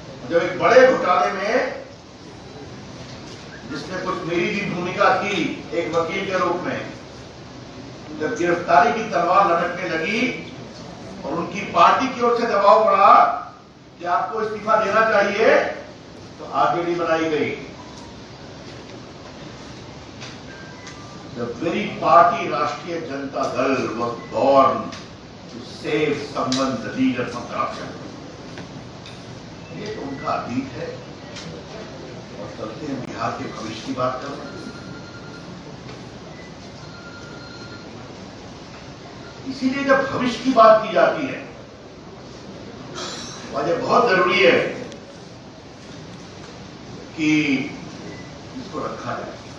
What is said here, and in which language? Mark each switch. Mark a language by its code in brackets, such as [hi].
[hi] जब एक बड़े घोटाले में, जिसमें कुछ मेरी भी भूमिका थी एक वकील के रूप में, जब गिरफ्तारी की तलवार लटकने लगी और उनकी पार्टी की ओर से दबाव पड़ा कि आपको इस्तीफा देना चाहिए, तो आरजेडी बनाई गई। [en] The very party Rashtriya Janata Dal was born to save someone, the leader from corruption. [hi] ये तो उनका अतीत है। और चलते हैं बिहार के भविष्य की बात कर रहे हैं। इसीलिए जब भविष्य की बात की जाती है तो ये बहुत जरूरी है कि इसको रखा जाए।